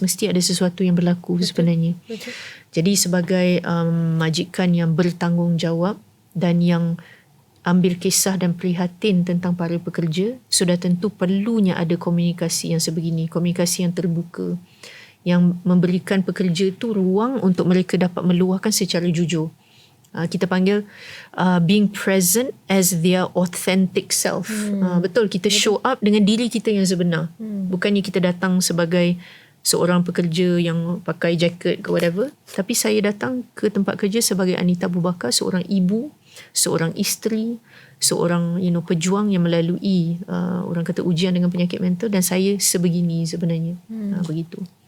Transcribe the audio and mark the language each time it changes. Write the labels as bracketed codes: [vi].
[ms] Mesti ada sesuatu yang berlaku sebenarnya. Jadi sebagai majikan yang bertanggungjawab dan yang ambil kisah dan prihatin tentang para pekerja, sudah tentu perlunya ada komunikasi yang sebegini. Komunikasi yang terbuka. Yang memberikan pekerja tu ruang untuk mereka dapat meluahkan secara jujur. Kita panggil [en] being present as their authentic self. [ms] Betul, kita [en] show up [ms] dengan diri kita yang sebenar. Bukannya kita datang sebagai seorang pekerja yang pakai jaket ke whatever. Tapi saya datang ke tempat kerja sebagai Anita Abu Bakar, seorang ibu, seorang isteri, seorang pejuang yang melalui orang kata ujian dengan penyakit mental, dan saya sebegini sebenarnya. Begitu.